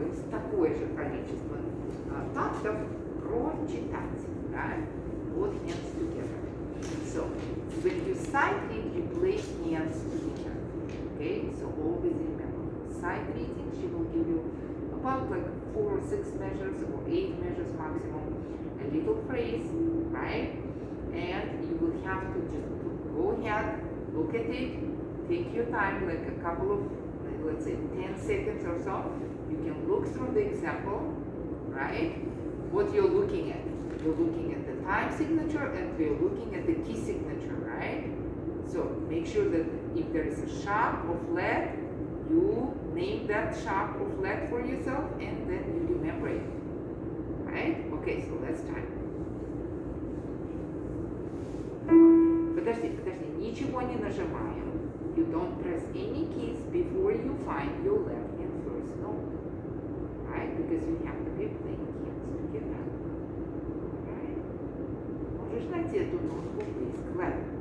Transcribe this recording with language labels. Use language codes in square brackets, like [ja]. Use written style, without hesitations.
[ru] такое же количество тактов прочитать. Да? [en] Вот hands together. So, when you sight read, you play hands together. Okay, so always remember, sight reading, she will give you about like 4 or 6 measures or 8 measures maximum, a little phrase, right? And you will have to just go ahead, look at it, take your time, like a couple of, let's say 10 seconds or so. You can look through the example, right? What you're looking at. You're looking at the time signature and you're looking at the key signature, right? So make sure that if there is a sharp or flat, you name that sharp or flat for yourself and then you remember it, right? Okay, so let's try. [ru] Подожди, ничего не нажимаем. [en] You don't press any keys before you find your left hand first note, right? Because you have to be playing hands together, right? [ru] Можешь найти эту нотку, [en] please, clap.